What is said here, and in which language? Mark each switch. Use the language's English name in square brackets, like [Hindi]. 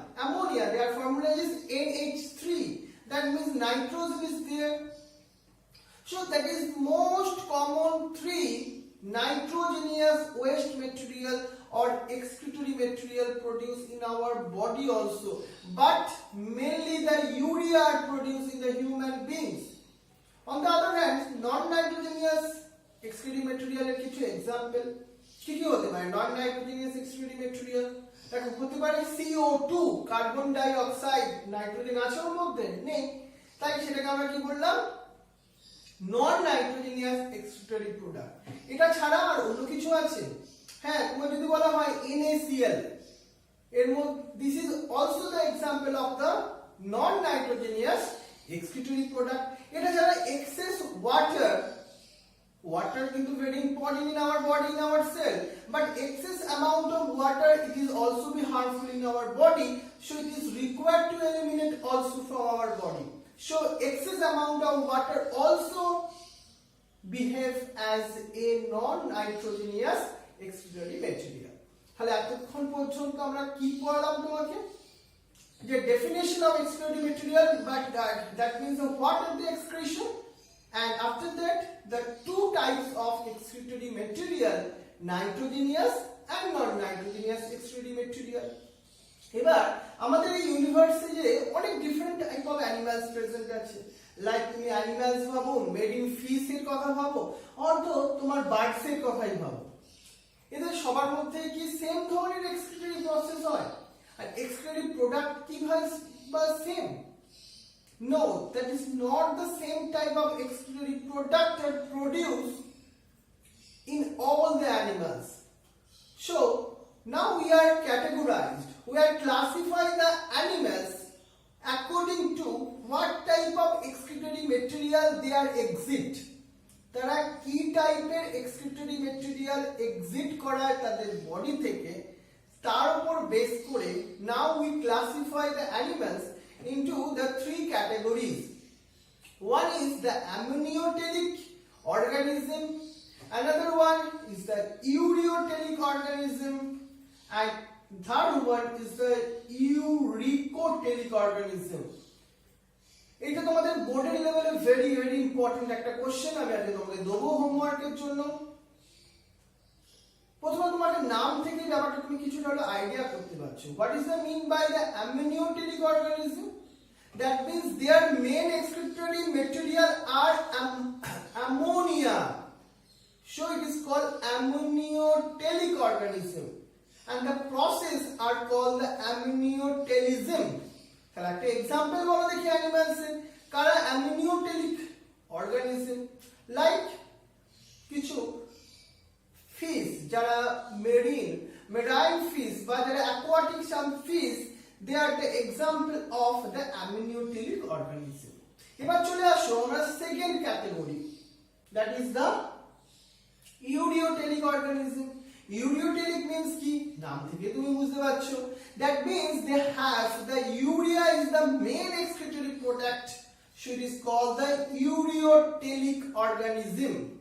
[English] Their formula is NH3. That means nitrogen is there. So that is most common 3 nitrogenous waste material or excretory material produced in our body also, but mainly the urea are produced in the human beings. [Bangla] On the other hand, [English] non-nitrogenous excretory material [Bangla] এর কিছু example কি কি হতে পারে? [English] non-nitrogenous excretory material [Bangla] দেখো হতে পারে CO2 carbon die oxide, nitrogen আছে ওর মধ্যে নেই, তাই সেটাকে আমরা কি বললাম? [English] non-nitrogenous excretory product. [Bangla] এটা ছাড়া আর অন্য কিছু আছে? হ্যাঁ, তোমার যদি বলা হয় NaCl, এর মধ্যে [English] this is also the example of the non-nitrogenous excretory product. [Bangla] এটা ছাড়া [English] excess water কিন্তু very important in our body, in our cell, but excess amount of water it is also be harmful in our body, so it is required to eliminate also from our body. So excess amount of water also behave as a non-nitrogenous excretory material. [Bangla] তাহলে এতক্ষণ পর্যন্ত আমরা কি পড়লাম তোমাকে? [English] যে definition of excretory material, but that means what are the excretion, and after that the two types of excretory material, nitrogenous and non-nitrogenous excretory material. [Bangla] এবার আমাদের এই ইউনিভার্সে যে অনেক different type of animals present আছে, লাইক তুমি animals ভাবো, marine fish এর কথা ভাবো, অথবা তোমার বার্ডস এর কথাই ভাবো, এদের সবার মধ্যে কি সেম ধরনের এক্সক্রিটরি প্রসেস হয়? আর এক্সক্রিটরি প্রোডাক্ট কি হয় বা same? [English] No, that is not the same type of excretory product that produced in all the animals. So now we are categorized, we are classifying the animals according to what type of excretory material they are exit. [Bangla] তারা কি টাইপের excretory material exit করায় তাদের body থেকে, তার উপর base করে [English] now we classify the animals into the 3 categories. One is the amniotelic organism, another one is the ureotelic organism, and third one is the uricotelic organism. [Bangla] এটা তোমাদের বোর্ডের লেভেলে ভেরি ভেরি ইম্পর্টেন্ট একটা question আমি আজকে তোমাদের দেবো হোমওয়ার্কের জন্য। প্রথমে তোমাদের নাম থেকে ব্যাপারটা তুমি কিছুটা হলো আইডিয়া করতে পারছো। [English] What is the mean by the amniotic organism? That means their main excretory material are ammonia, so it is called amniotelic organism, and the process are called the amniotelism. [Bangla] তাহলে একটা एग्जांपल বলো দেখি animals এর কারা amniotic organism, like কিছু fish যারা marine fish বা যারা aquatic some fish, [English] they are the example of the amniotic organism. [Bangla] এবার চলে আসো আমরা second category, [English] that is the ureotelic organism. Ureotelic means কি? [Bangla] নাম থেকে তুমি বুঝতে পারছো, [English] that means they have the urea is the main excretory product, so it is called the ureotelic organism.